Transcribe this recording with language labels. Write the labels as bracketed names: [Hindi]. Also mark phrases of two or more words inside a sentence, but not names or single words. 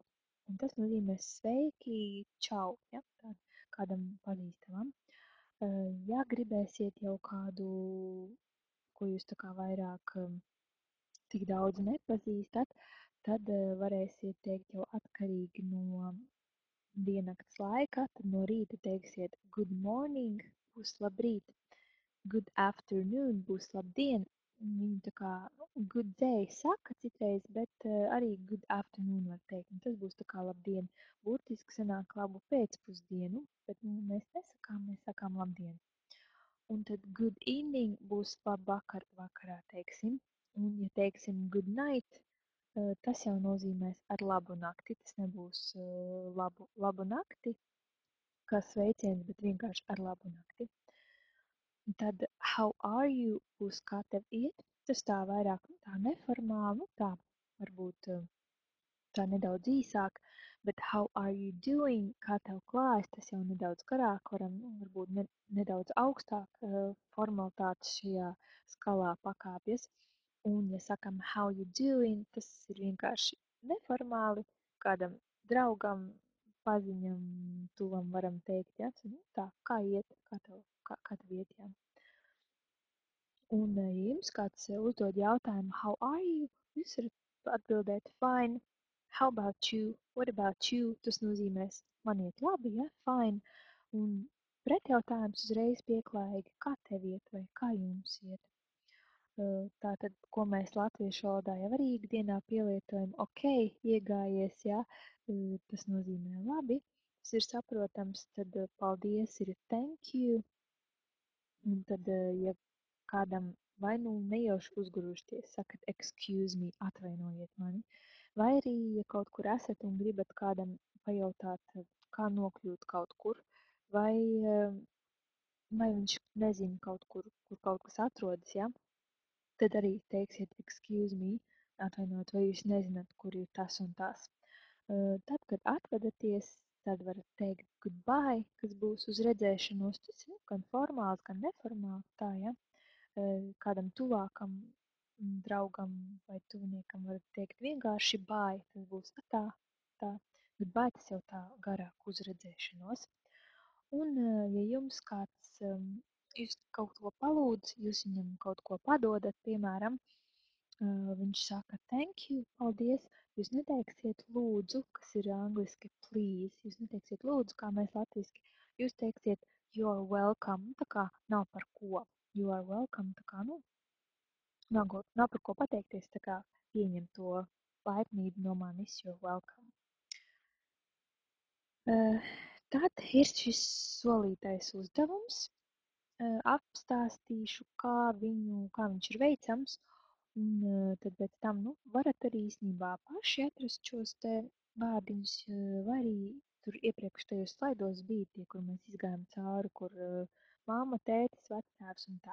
[Latvian] Un tas nozīmē sveiki, čau, ja, kādam pazīstamam. Ja gribēsiet jau kādu, ko jūs tā kā vairāk tik daudz nepazīstat, tad varēsiet teikt jau atkarīgi no diennakts laika. Tad no rīta teiksiet [English] good morning, [Latvian] būs labrīt, [English] good afternoon, [Latvian] būs labdien. Viņi tā kā [English] good day [Latvian] saka citreiz, bet arī [English] good afternoon [Latvian] var teikt. Un tas būs tā kā labdien. Burtiski sanāk labu pēcpusdienu, bet mēs nesakām, mēs sakām labdien. Un tad [English] good evening [Latvian] būs labvakar, vakarā teiksim. Un, ja teiksim [English] good night, [Latvian] tas jau nozīmēs ar labu nakti. Tas nebūs labu nakti, kā sveiciens, bet vienkārši ar labu nakti. Un tad [English] how are you [Latvian] būs kā tev iet. Tas tā vairāk tā neformāli, tā varbūt tā nedaudz īsāk, bet [English] how are you doing, [Latvian] kā tev klājas, tas jau nedaudz garāk, varam varbūt nedaudz augstāk formalitātes šajā skalā pakāpjas. Un, ja sakam [English] how you doing, [Latvian] tas ir vienkārši neformāli, kādam draugam, paziņam, tuvam varam teikt, ja, tā, kā iet, kā tev iet, jā. Un, ja jums kāds uzdod jautājumu [English] "How are you?", [Latvian] jūs varat atbildēt "Fine. [English] How about you? What about you?" [Latvian] Tas nozīmēs "Man iet labi, ja, fine." Un pretjautājums uzreiz pieklājīgi "Kā tev iet?" vai "Kā jums iet?" Tātad, ko mēs latviešu valodā jau arī ikdienā pielietojam, okei, iegājies, ja, tas nozīmē labi, tas ir saprotams, tad paldies ir [English] thank you, [Latvian] un tad, ja kādam vai nu nejauši uzgrūžties, sakat [English] excuse me, [Latvian] atvainojiet mani, vai arī, ja kaut kur esat un gribat kādam pajautāt, kā nokļūt kaut kur, vai, vai viņš nezina kaut kur, kur kaut kas atrodas, ja, tad arī teiksiet [English] excuse me, [Latvian] atvainojiet, vai jūs nezināt, kur ir tas un tas. Tad, kad atvedaties, tad varat teikt goodbye, kas būs uz redzēšanos. Tas ir gan formāls, gan neformāls. Tā, ja? Kādam tuvākam draugam vai tuviniekam varat teikt vienkārši bye. Tas būs tā, tā. Goodbye tas jau tā garāk uz redzēšanos. Un, ja jums kāds, jūs kaut ko palūdz, jūs viņam kaut ko padodat, piemēram, viņš saka [English] thank you, [Latvian] paldies, jūs neteiksiet lūdzu, kas ir angliski please, jūs neteiksiet lūdzu, kā mēs latviski, jūs teiksiet [English] you're welcome, [Latvian] tā kā nav par ko, [English] you are welcome, [Latvian] tā kā, nu, nav par ko pateikties, tā kā pieņem to laipnību no manis, [English] you're welcome. [Latvian] Tad ir šis solītais uzdevums. Apstāstīšu, kā viņš ir veicams, un tad pēc tam, nu, varat arī īstenībā paši atrast šos te vārdiņus, vai arī tur iepriekš tajos slaidos bija tie, kur mēs izgājām cauri, kur mamma, tētis, vectēvs un tā.